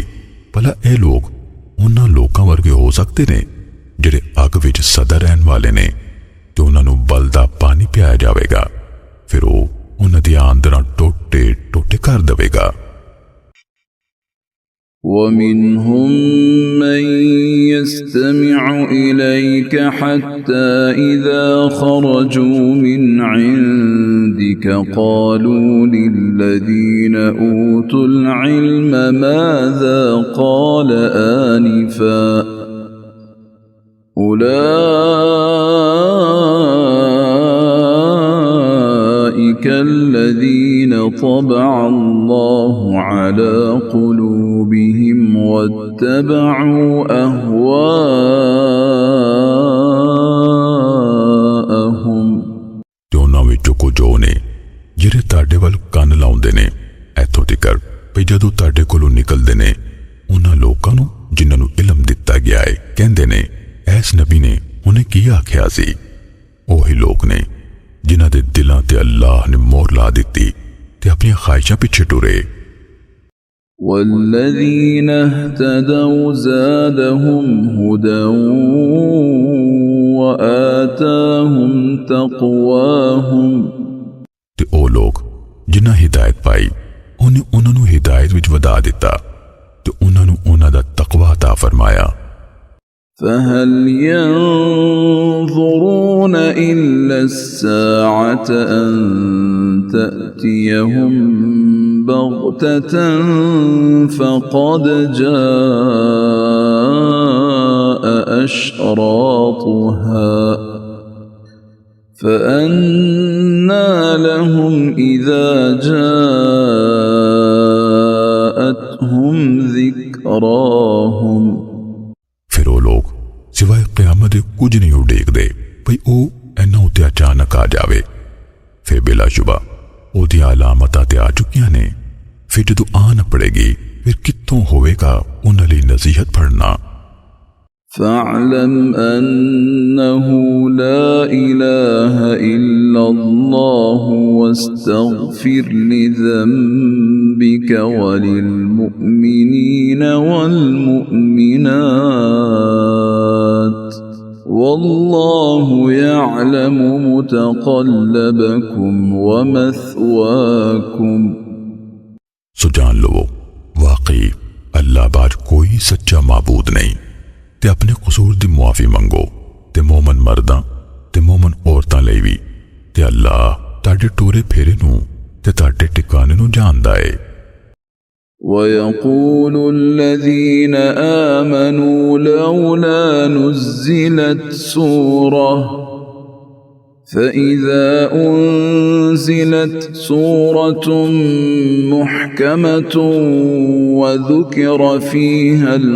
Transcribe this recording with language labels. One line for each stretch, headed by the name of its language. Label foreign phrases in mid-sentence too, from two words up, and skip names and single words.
Punjabi: ਭਲਾ ਇਹ ਲੋਕ ਉਹਨਾਂ ਲੋਕਾਂ ਵਰਗੇ ਹੋ ਸਕਦੇ ਨੇ ਜਿਹੜੇ ਅੱਗ ਵਿੱਚ ਸਦਾ ਰਹਿਣ ਵਾਲੇ ਨੇ ਤੇ ਉਹਨਾਂ ਨੂੰ ਬਲਦਾ ਪਾਣੀ ਪਿਆਇਆ ਜਾਵੇਗਾ, ਫਿਰ ਉਹ ਉਹਨਾਂ ਦੀਆਂ ਅੰਦਰਾਂ ਟੋਟੇ ਟੋਟੇ ਕਰ ਦੇਵੇਗਾ।
Arabic: ومنهم من يستمع إليك حتى إذا خرجوا من عندك قالوا للذين أوتوا العلم ماذا قال آنفا أولئك الذين طبع الله على قلوبهم واتبعوا أهواءهم।
Punjabi: ਤੇ ਉਹਨਾਂ ਵਿੱਚੋਂ ਕੁਝ ਉਹ ਨੇ ਜਿਹੜੇ ਤੁਹਾਡੇ ਵੱਲ ਕੰਨ ਲਾਉਂਦੇ ਨੇ ਇੱਥੋਂ ਤੱਕ ਵੀ ਜਦੋਂ ਤੁਹਾਡੇ ਕੋਲੋਂ ਨਿਕਲਦੇ ਨੇ ਉਹਨਾਂ ਲੋਕਾਂ ਨੂੰ ਜਿਨ੍ਹਾਂ ਨੂੰ ਇਲਮ ਦਿੱਤਾ ਗਿਆ ਹੈ ਕਹਿੰਦੇ ਨੇ ਐਸ ਨਬੀ ਨੇ ਉਹਨੇ ਕੀ ਆਖਿਆ ਸੀ। ਉਹੀ ਲੋਕ ਨੇ ਜਿਨ੍ਹਾਂ ਦੇ ਦਿਲਾਂ ਤੇ ਅੱਲਾਹ ਨੇ ਮੋਹਰ ਲਾ ਦਿੱਤੀ ਤੇ ਆਪਣੀਆਂ ਖਾਹਿਸ਼ਾਂ ਪਿੱਛੇ ਟੁਰੇ।
Arabic: والذين اهتدوا زادهم هدى وآتاهم تقواهم।
Punjabi: ਤੇ ਉਹ ਲੋਕ ਜਿਨ੍ਹਾਂ ਹਿਦਾਇਤ ਪਾਈ ਉਹਨੇ ਉਹਨਾਂ ਨੂੰ ਹਿਦਾਇਤ ਵਿੱਚ ਵਧਾ ਦਿੱਤਾ ਤੇ ਉਹਨਾਂ ਨੂੰ ਉਹਨਾਂ ਦਾ ਤਕਵਾ عطا ਫਰਮਾਇਆ।
Arabic: فهل ينظرون إلا الساعة أن تأتيهم بغتة فقد جاء أشراطها فأنى لهم إذا جاءتهم ذكراهم।
Punjabi: ਫਿਰ ਉਹ ਲੋਕ ਸਿਵਾਏ ਕਿਆਮਤ ਦੇ ਕੁਝ ਨਹੀਂ ਉਡੀਕਦੇ ਭਈ ਉਹ ਇਹਨਾਂ ਉੱਤੇ ਅਚਾਨਕ ਆ ਜਾਵੇ। ਫਿਰ ਬਿਲਾਸ਼ੁਬਾ ਉਹਦੀਆਂ ਅਲਾਮਤਾਂ ਤੇ ਆ ਚੁੱਕੀਆਂ ਨੇ। ਫਿਰ ਜਦੋਂ ਆ ਨਾ ਪੜੇਗੀ ਫਿਰ ਕਿੱਥੋਂ ਹੋਵੇਗਾ ਉਹਨਾਂ ਲਈ ਨਸੀਹਤ ਪੜਨਾ।
Arabic: فاعلم أنه لا إله إلا الله واستغفر لذنبك وللمؤمنين والمؤمنات والله يعلم متقلبكم ومثواكم۔
Punjabi: ਸੋ ਜਾਨ ਲੋ ਵਾਕਈ ਅੱਲਾਹ ਬਾਜ ਕੋਈ ਸੱਚਾ ਮਾਬੂਦ ਨਹੀਂ ਤੇ ਅਪਣੇ ਕਸੂਰ ਦੀ ਮੁਆਫ਼ੀ ਮੰਗੋ ਤੇ ਮੋਮਨ ਮਰਦਾਂ ਤੇ ਮੋਮਨ ਔਰਤਾਂ ਲਈ ਭੀ ਤੇ ਅੱਲਾਹ ਤਾਡੇ ਟੋਰੇ ਫੇਰੇ ਨੂੰ ਤੇ ਤਾਡੇ ਟਿਕਾਣੇ ਨੂੰ ਜਾਣਦਾ ਹੈ।
Arabic: ويقول الذين آمنوا لولا نزلت سورة فإذا أنزلت سورة محكمة وذكر فيها